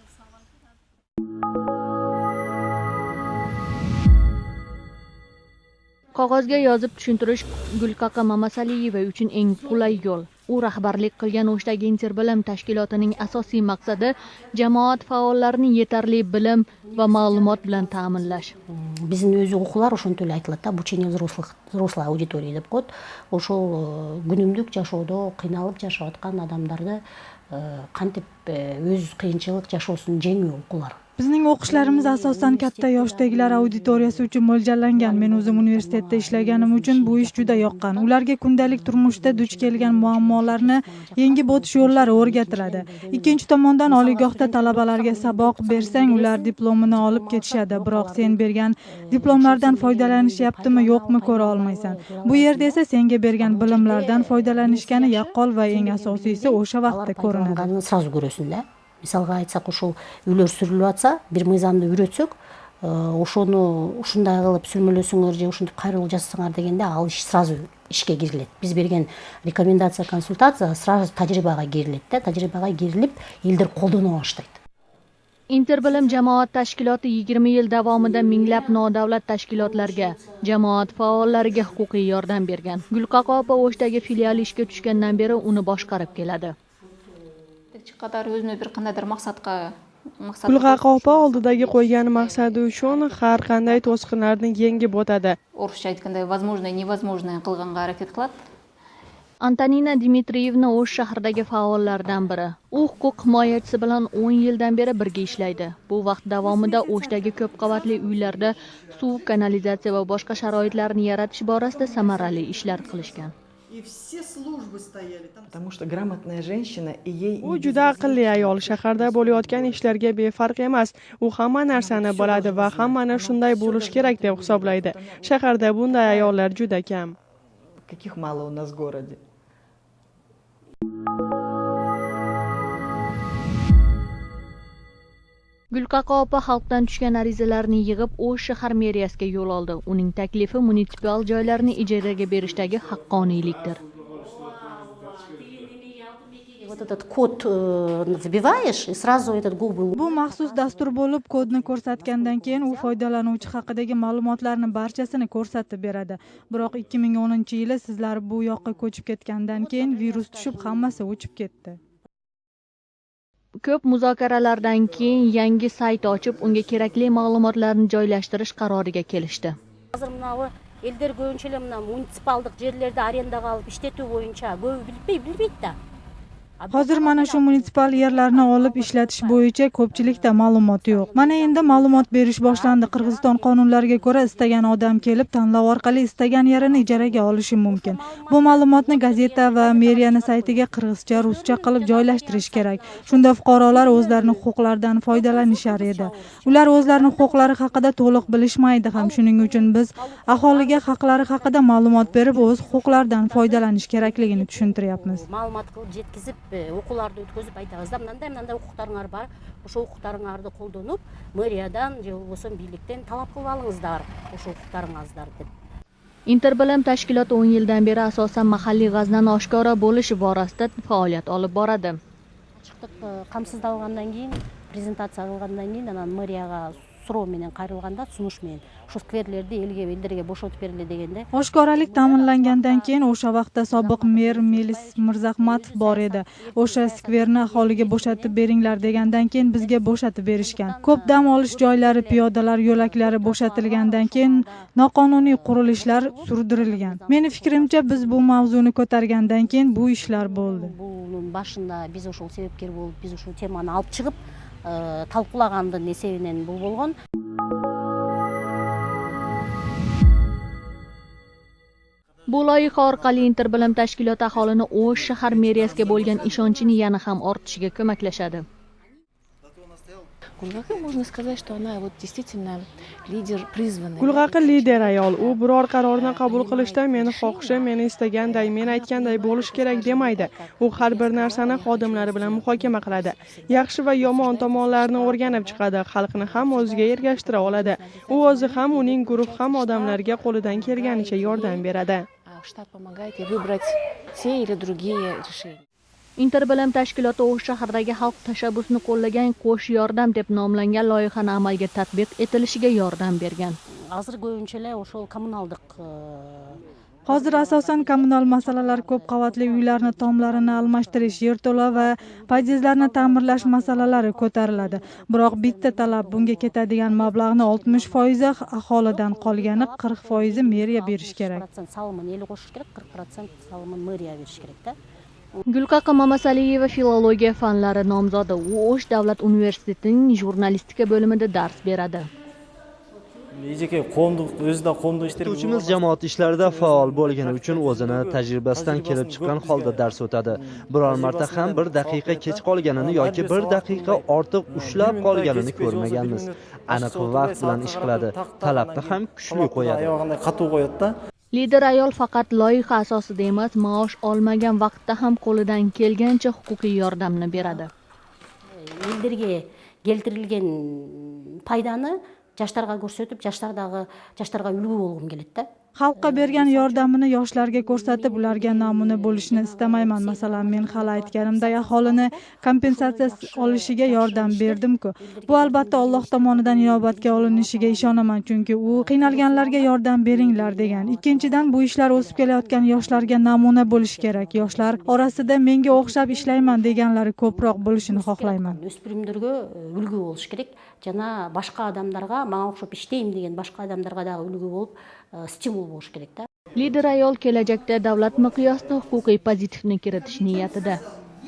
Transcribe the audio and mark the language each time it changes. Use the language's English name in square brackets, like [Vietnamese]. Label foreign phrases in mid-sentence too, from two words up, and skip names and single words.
[Uzbek] Qog'ozga yozib tushuntirish Gulqaqa Mamasaliyeva uchun eng qulay yo'l. U rahbarlik qilgan O'shdagi Interbilim tashkilotining asosiy maqsadi jamoat faollarining yetarli bilim va ma'lumot bilan ta'minlash. [Kyrgyz] Биздин өзү окуулар ошентип эле айтылат да, [Russian] обучение взрослой аудитории [Kyrgyz] деп коет. Ошол күнүмдүк жашоодо кыйналып жашап аткан адамдарды кантип өз кыйынчылык жашоосун жеңүү окуулар. [Uzbek] Bizning o'qishlarimiz asosan katta yoshdagilar auditoriyasi uchun mo'ljallangan. Men o'zim universitetda ishlaganim uchun bu ish juda yoqqan. Ularga kundalik turmushda duch kelgan muammolarni yengib o'tish yo'llari o'rgatiladi. Ikkinchi tomondan oliygohda talabalarga saboq bersang, ular diplomini olib ketishadi, biroq sen bergan diplomlardan foydalanishyaptimi, yo'qmi ko'ra olmaysan. Bu yerda esa senga bergan bilimlardan foydalanishgani yaqqol va eng asosiysi o'sha vaqtda ko'rinadi. [Kyrgyz] Сразу көрөсүң да. Мисалга айтсак, ошол үйлөр сүрүлүп атса, бир мыйзамды үйрөтсөк, ошону ушундай кылып сүрмөлөсөңөр же ушинтип кайрылуу жасасаңар дегенде ал иш сразу ишке кирилет. Биз берген рекомендация, консультация сразу тажрыйбага кирилет да, тажрыйбага кирилип, элдер колдоно баштайт. [Uzbek] Interbilim jamoat tashkiloti 20 yil davomida minglab nodavlat tashkilotlarga, jamoat faollariga huquqiy yordam bergan. Gulqaqa opa O'shdagi filiali ishga tushgandan beri uni boshqarib keladi. Qadar o'zini bir qandaydir maqsadga Gulqaqa opa oldidagi qo'ygan maqsadi uchun har qanday to'siqlarni yengib o'tadi. O'ruscha aytganda [Russian] возможное, невозможное [Uzbek] qilganga harakat qiladi. Antonina Dmitriyevna O'sh shahridagi faollardan biri. U huquq himoyachisi bilan 10 yildan beri birga ishlaydi. Bu vaqt davomida O'shdagi ko'p qavatli uylarda suv, kanalizatsiya va boshqa sharoitlarni yaratish borasida samarali ishlar qilishgan. [Russian] Потому что грамотная женщина и ей [Uzbek] U juda aqlli ayol, shaharda bo'layotgan ishlarga befarq emas. U hamma narsani biladi va hammani shunday bo'lish kerak deb hisoblaydi. Shaharda bunday ayollar juda kam. [Russian] каких мало у нас в городе. [Uzbek] Gulqaqa opa xalqdan tushgan arizalarni yig'ib O'sh shahar meriyasiga yo'l oldi. Uning taklifi munitsipal joylarni ijaraga berishdagi haqqoniylikdir. [Russian] Вот этот код вбиваешь, и сразу этот Google. [Uzbek] Bu maxsus dastur bo'lib, kodni ko'rsatgandan keyin u foydalanuvchi haqidagi ma'lumotlarni barchasini ko'rsatib beradi. Biroq 2010-yili sizlar bu yoqqa ko'chib ketgandan keyin virus tushib, hammasi o'chib ketdi. Ko'p muzokaralardan keyin yangi sayt ochib, unga kerakli ma'lumotlarni joylashtirish qaroriga kelishdi. Hozir manavi [Kyrgyz] elder көбүнчө эле мына муниципалдык жерлерди арендага алып иштетүү боюнча көбү билбейт да. [Uzbek] Hozir mana shu munitsipal yerlarni olib ishlatish bo'yicha ko'pchilikda ma'lumot yo'q. Mana endi ma'lumot berish boshlandi. Qirg'iziston qonunlariga ko'ra istagan odam kelib tanlov orqali istagan yerini ijaraga olishi mumkin. Bu ma'lumotni gazeta va meriyani saytiga qirg'izcha, ruscha qilib joylashtirish kerak. Shunda fuqarolar o'zlarining huquqlaridan foydalanishar edi. Ular o'zlarining huquqlari haqida to'liq bilishmaydi ham. Shuning uchun biz aholiga haqlari haqida ma'lumot berib, o'z huquqlaridan foydalanish kerakligini tushuntiryapmiz. Ma'lumot qilib yetkizib [Kyrgyz] окууларды өткөзүп айтабыз да, мындай укуктарыңар бар, ошол укуктарыңарды колдонуп мэриядан же болбосо бийликтен талап кылып алыңыздар ошол укуктарыңызды деп. [Uzbek] Interbilim tashkiloti 10 yildan beri asosan mahalliy g'aznani oshkora bo'lish borasida faoliyat olib boradi. [Kyrgyz] Ачыктык камсыздалгандан кийин, презентация кылгандан кийин анан мэрияга суроо менен кайрылганда, сунуш менен ошо скверлерди элдерге бошотуп бергиле дегенде. [Uzbek] Oshkoralik ta'minlangandan keyin o'sha vaqtda sobiq mer Melis Mirzahmatov bor edi. O'sha skverni aholiga bo'shatib beringlar degandan keyin bizga bo'shatib berishgan. Ko'p dam olish joylari, piyodalar yo'laklari bo'shatilgandan keyin noqonuniy qurilishlar surdirilgan. Meni fikrimcha, biz bu mavzuni ko'targandan keyin bu ishlar bo'ldi. [Kyrgyz] Bunun башында биз ошол себепкер болуп, биз ушул теманы алып чыгып, талкуулагандын эсебинен бул болгон. [Uzbek] Bu loyiha orqali Interbilim tashkiloti aholini O'sh shahar meriyasiga bo'lgan ishonchini yana ham ortishiga ko'maklashadi. [Russian] Гулгака, можно сказать, что она вот действительно лидер призванный. [Uzbek] Gulg'aqi lider ayol. U biror qarorni qabul qilishda meni xohishim, meni istaganday, men aytganday bo'lish kerak demaydi. U har bir narsani xodimlari bilan muhokama qiladi. Yaxshi va yomon tomonlarini o'rganib chiqadi. Xalqni ham o'ziga ergashtira oladi. U o'zi ham, uning guruh ham odamlarga qo'lidan kelganicha yordam beradi. [Russian] Штат помогает ей выбрать те или другие решения. [Uzbek] Interbilim tashkiloti O'sh shahridagi xalq tashabbusini qo'llagan qo'sh yordam deb nomlangan loyihani amalga tatbiq etilishiga yordam bergan. [Kyrgyz] Азыр көбүнчө ошол коммуналдык [Uzbek] Hozir asosan kommunal masalalar, ko'p qavatli uylarni tomlarini almashtirish, yerto'la va podyezdlarni ta'mirlash masalalari ko'tariladi. Biroq bitta talab, bunga ketadigan mablag'ni 60% aholidan qolgani 40% meriya berish kerak. [Kyrgyz] салымын эл кошуш керек, 40% салымын мэрия бериш керек да. [Uzbek] Gulqaqa Mamasaliyeva filologiya fanlari nomzodi. U O'sh davlat universitetining jurnalistika bo'limida dars beradi. O'qituvchimiz jamoat ishlarida faol bo'lgani uchun o'zini tajribasidan kelib chiqqan holda dars o'tadi. Biror marta ham bir daqiqa kech qolganini yoki bir daqiqa ortiq ushlab qolganini ko'rmaganmiz. Aniq vaqt bilan ish qiladi. Talabni ham kuchli qo'yadi. Lider ayol faqat loyiha asosida emas, maosh olmagan vaqtda ham qo'lidan kelgancha huquqiy yordamni beradi. [Kyrgyz] Элдерге келтирилген пайданы жаштарга көрсөтүп, жаштарга үлгү болгум келет да. [Uzbek] Xalqqa bergan yordamini yoshlarga ko'rsatib, ularga namuna bo'lishni istamayman. Masalan, men hali aytganimdek aholini kompensatsiya olishiga yordam berdim-ku. Bu albatta Alloh tomonidan inobatga olinishiga ishonaman, chunki u qiynalganlarga yordam beringlar degan. Ikkinchidan, bu ishlar o'sib kelayotgan yoshlarga namuna bo'lish kerak. Yoshlar orasida menga o'xshab ishlayman deganlari ko'proq bo'lishini xohlayman. [Kyrgyz] Өспүрүмдөргө үлгү болуш керек. Жана башка адамдарга, мага окшоп иштейм деген башка адамдарга дагы үлгү болуп, стимул болуш керек да. [Uzbek] Lider ayol kelajakda davlat miqyosida huquqiy pozitivni kiritish niyatida.